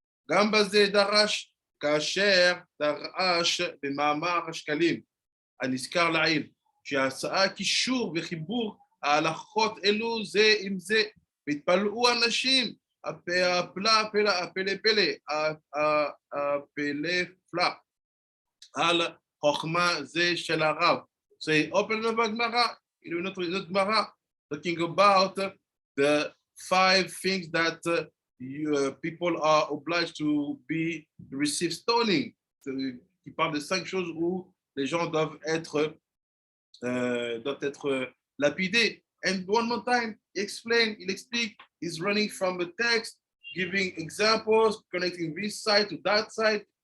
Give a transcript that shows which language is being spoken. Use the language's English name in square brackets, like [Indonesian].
[Hebrew] גם בזה דרש, כאשר דרש במאמר השקלים הנזכר לעיל, שעשה קישור וחיבור ההלכות אלו זה עם זה, והתפלאו אנשים, הפלא על חוכמה זה של הרב. [English] So he opened up a Gemara, not Gemara, talking about the 5 things that people are obliged to receive stoning. [French] Il parle de 5 choses où les gens doivent être lapidés. [English] And one more time, [French] il explique, [English] he's running from the text, giving examples, connecting this side to that side.